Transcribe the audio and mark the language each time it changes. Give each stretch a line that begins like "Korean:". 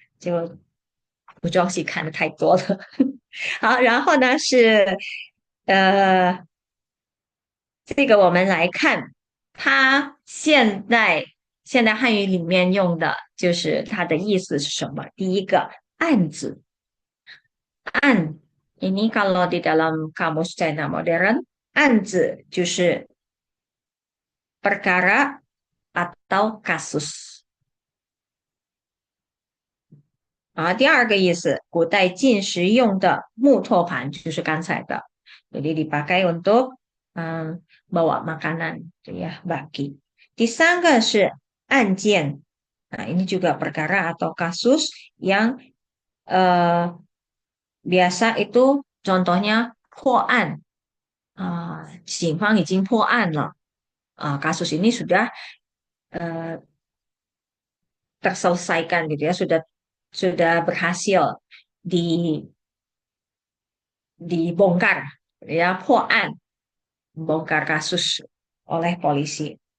Chinese: 就古装戏看的太多了。好，然后呢是呃，这个我们来看，它现代汉语里面用的就是它的意思是什么？第一个案子，
Indonesian: 案，ini kalau di dalam kamus China modern，
Chinese: 案子就是
Indonesian: perkara atau kasus。
Chinese: 啊，第二个意思，古代进食用的木托盘就是刚才的，
Indonesian: jadi dipakai untuk bawa makanan，itu ya bagi。
Chinese: 第三个是案件，
Indonesian: nah ini juga perkara atau kasus yang biasa itu contohnya 破案
Chinese: 警方已经破案了
Indonesian: kasus ini sudah uh, terselesaikan gitu ya, sudah berhasil di dibongkar ya 破案 bongkar kasus oleh polisi.